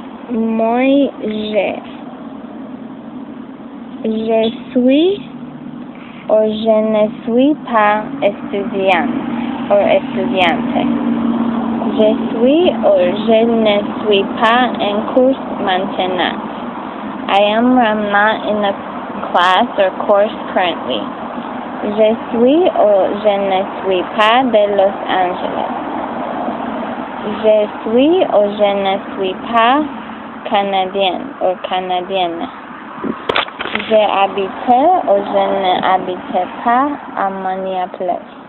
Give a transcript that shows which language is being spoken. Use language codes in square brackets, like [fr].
[fr] Moi, je suis or je ne suis pas étudiant or étudiante. Je suis or je ne suis pas en cours maintenant. [en] I am or am not in a class or course currently. [fr] Je suis or je ne suis pas de Los Angeles. Je suis or je ne suis pas canadien or canadienne. Je habitais ou je n'habitais pas à Minneapolis.